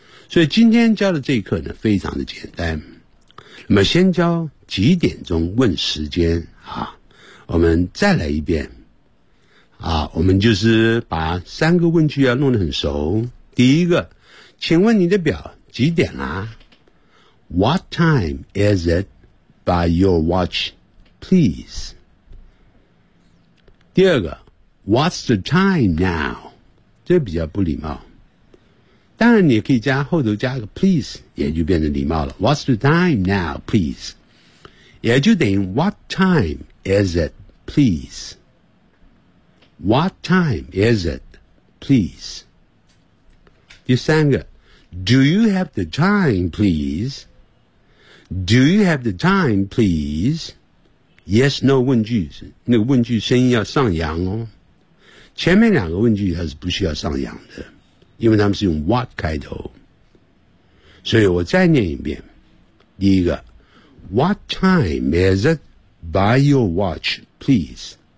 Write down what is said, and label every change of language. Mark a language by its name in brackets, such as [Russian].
[Chinese] 所以今天教的这一课呢非常的简单，那么先教几点钟问时间啊，我们再来一遍啊，我们就是把三个问句要弄得很熟。第一个，请问你的表几点啦？ [English] What time is it by your watch, please? [Chinese] 第二个 [English] What's the time now? [Chinese] 这比较不礼貌。当然你可以加后头加个 please, 也就变成礼貌了。 [English] What's the time now, please? [Chinese] 也就等于 [English] What time is it, please? What time is it, please? [Chinese] 第三个 [English] Do you have the time, please? Do you have the time, please? Yes, no [Chinese] 问句，那个问句声音要上扬哦。前面两个问句它是不需要上扬的，因为他们是用 what 开头。所以我再念一遍。第一个 [English] ,What time is it by your watch, please?